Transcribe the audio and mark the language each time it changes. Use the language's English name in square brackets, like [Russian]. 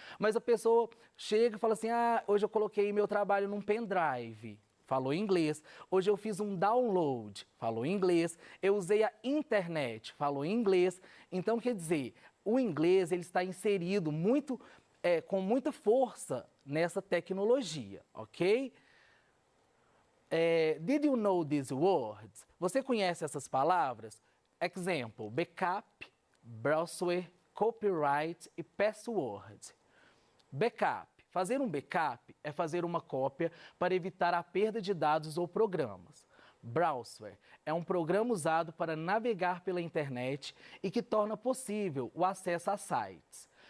[Portuguese] Mas a pessoa chega e fala assim, hoje eu coloquei meu trabalho num pendrive. Falou inglês. Hoje eu fiz um download, falou inglês. Eu usei a internet, falou inglês. Então, quer dizer, o inglês ele está inserido com muita força nessa tecnologia, ok? [English] Did you know these words? [Portuguese] Você conhece essas palavras? Example, backup, browser, copyright e password. Backup. Fazer um backup é fazer uma cópia para evitar a perda de dados ou programas. Browser é um programa usado para navegar pela internet e que torna possível o acesso a sites.